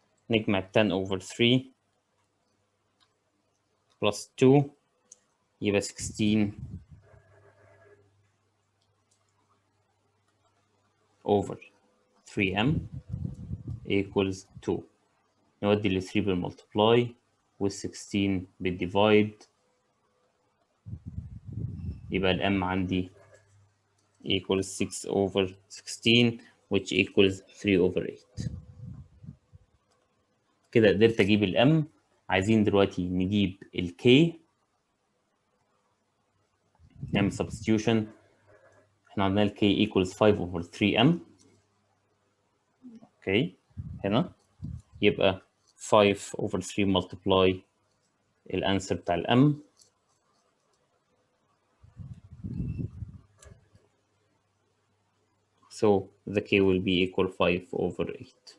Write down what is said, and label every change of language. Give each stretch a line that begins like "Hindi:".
Arabic: نجمع 10 over 3 plus 2 يبقى 16 over 3m equals 2. نودي ال 3 بالمultiply وال 16 بالديفايد، يبقى ال m عندي equals 6 over 16 which equals 3 over 8. كده قدرت اجيب ال m. عايزين دلوقتي نجيب ال k. نعمل substitution. احنا عندنا ال k equals 5 over 3m. اوكي، هنا يبقى 5 over 3 multiply الانسر بتاع ال m.
English: So the k will be equal 5 over 8.